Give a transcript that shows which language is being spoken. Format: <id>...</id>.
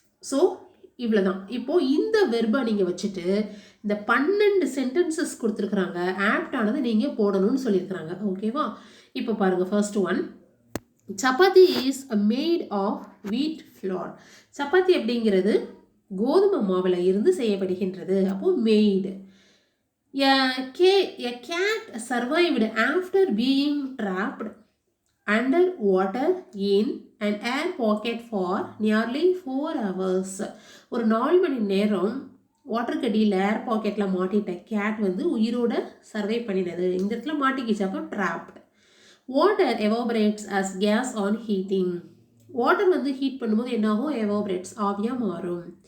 <ta>So இவ்வளோ தான். இப்போது இந்த வெர்பை நீங்கள் வச்சுட்டு இந்த 12 சென்டென்சஸ் கொடுத்துருக்குறாங்க, ஆப்டானதை நீங்கள் போடணும்னு சொல்லியிருக்கிறாங்க. ஓகேவா? இப்போ பாருங்கள்,</ta> <en>First one, chapati is made of wheat flour.</en> <ta>சப்பாத்தி அப்படிங்கிறது கோதுமை மாவில் இருந்து செய்யப்படுகின்றது. அப்போது made.</ta> <en>A cat survived after being trapped under water in an air pocket for nearly 4 hours.</en> <ta>ஒரு 4 மணி நேரம் வாட்டருக்கு அடியில் ஏர் பாக்கெட்டில் மாட்டிட்ட கேட் வந்து உயிரோட சர்வை பண்ணினது. இந்த இடத்துல மாட்டிக்கிச்சு, அப்போ</ta> <en>Trapped. Water evaporates as gas on heating.</en> <ta>Water வந்து ஹீட் பண்ணும்போது என்னாகும்? எவாபரேட்ஸ், ஆவியாக மாறும்.</ta>